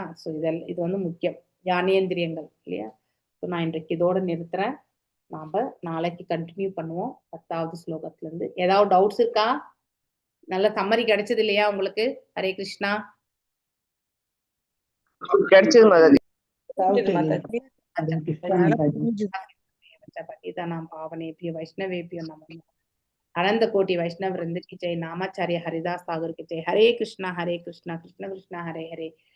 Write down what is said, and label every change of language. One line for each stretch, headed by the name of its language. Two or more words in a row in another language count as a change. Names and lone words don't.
Tamil: ஸோ இது வந்து முக்கியம், ஞானேந்திரியங்கள் இல்லையா. ஸோ நான் இன்றைக்கு இதோட நிறுத்துறேன். நாம நாளைக்கு கண்டினியூ பண்ணுவோம் 10வது ஸ்லோகத்துல இருந்து. ஏதாவது டவுட்ஸ் இருக்கா? நல்ல சம்மரி கிடைச்சது இல்லையா உங்களுக்கு? ஹரே கிருஷ்ணா. கிடைச்சது மாதாஜி.
Sanskrit: पावनेभ्यो वैष्णवेभ्यो नमः।
Hindi: अनंत कोटि वैष्णव वृंद की जय। नामाचार्य हरिदास ठाकुर की जय। हरे कृष्णा कृष्ण कृष्ण हरे हरे,